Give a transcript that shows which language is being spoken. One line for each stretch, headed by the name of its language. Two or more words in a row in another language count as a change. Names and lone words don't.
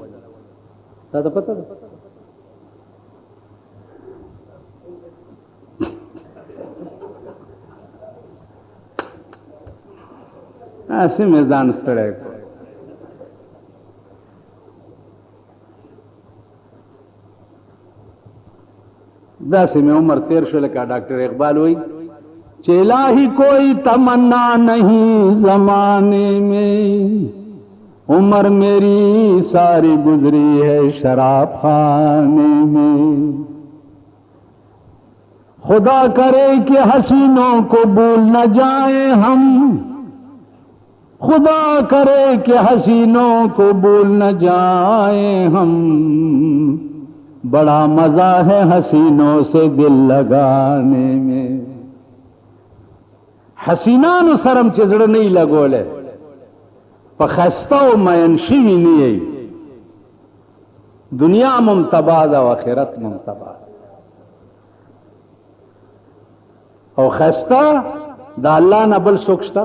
Pashto: تا ته پته ده؟ هسې مې ځان ستړی کړ. داسې میں عمر تیر شو لکا
Urdu: ڈاکٹر اقبال ہوئی کہ الہی کوئی تمنا نہیں زمانے میں، عمر میری ساری گزری ہے شراب خانے میں. خدا کرے کہ حسینوں کو بھول نہ جائیں ہم، خدا کرے کہ حسینوں کو بھول نہ جائیں ہم، بڑا مزہ ہے حسینوں سے دل لگانے میں.
Pashto: حسینانو سرم چې زړه نه لګولې په خسته او مین شوي نه یې، دنیا ممتبا ده او آخرت ممتبا ده. او خسته د الله نه بل څوک شته؟